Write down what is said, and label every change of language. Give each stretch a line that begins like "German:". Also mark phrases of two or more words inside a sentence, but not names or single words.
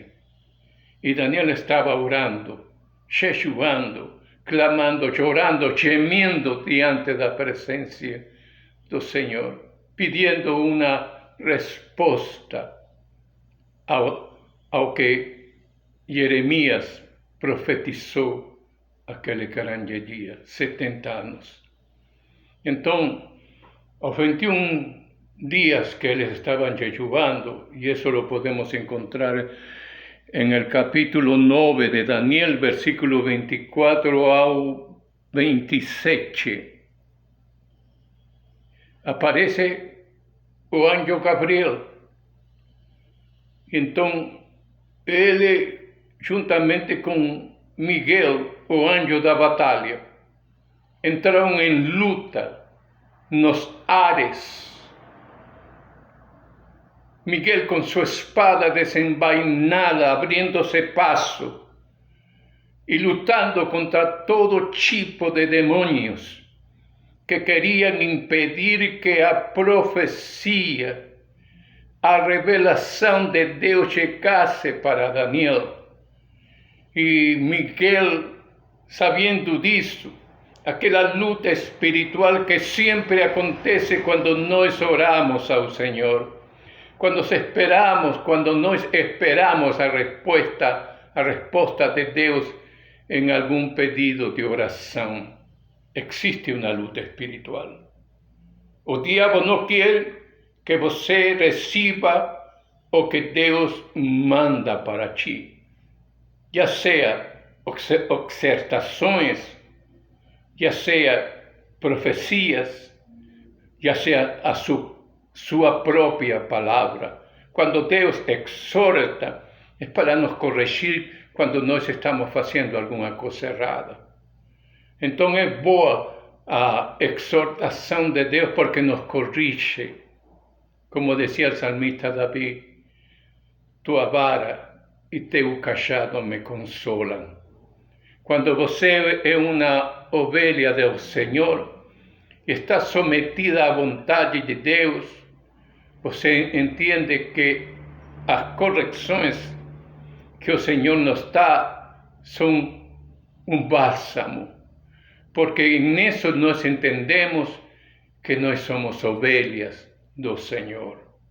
Portuguese: E Daniel estava orando, jejuando, clamando, chorando, gemendo diante da presença do Senhor, pedindo uma resposta ao que Jeremias profetizou aquele grande dia, 70 anos. Então, aos 21 dias que eles estavam jejuando, e isso
Spanish: lo podemos encontrar en el capítulo 9 de Daniel, versículo
Portuguese: 24 ao 27, aparece o anjo Gabriel. Então, ele, juntamente com Miguel, o anjo da batalha, entraram em luta nos ares.
Spanish: Miguel con su espada desenvainada, abriéndose paso y luchando contra todo tipo de demonios que querían impedir que a profecía, a revelación de Dios llegase para Daniel. Y Miguel, sabiendo
Portuguese: disso, aquela luta espiritual
Spanish: que siempre acontece cuando nos oramos al Señor, cuando nos esperamos a respuesta de Dios en algún pedido de oración. Existe una luta espiritual.
Portuguese: O diabo
Spanish: no quiere que você reciba o que Dios manda para ti, ya sea exhortaciones, ya sea profecías, ya sea a su propia palabra. Cuando Dios exhorta, es para nos corregir cuando
Portuguese: nós estamos
Spanish: haciendo alguna cosa errada. Entonces es boa a exhortación de Dios porque nos corrige. Como decía el salmista David,
Portuguese: tua vara
Spanish: y
Portuguese: teu cajado
Spanish: me consolan.
Portuguese: Cuando você é uma ovelha del Senhor e está sometida à vontade de Deus, você entende que as correções que o Senhor nos dá são um bálsamo, porque nisso nós entendemos que nós somos ovelhas do Senhor.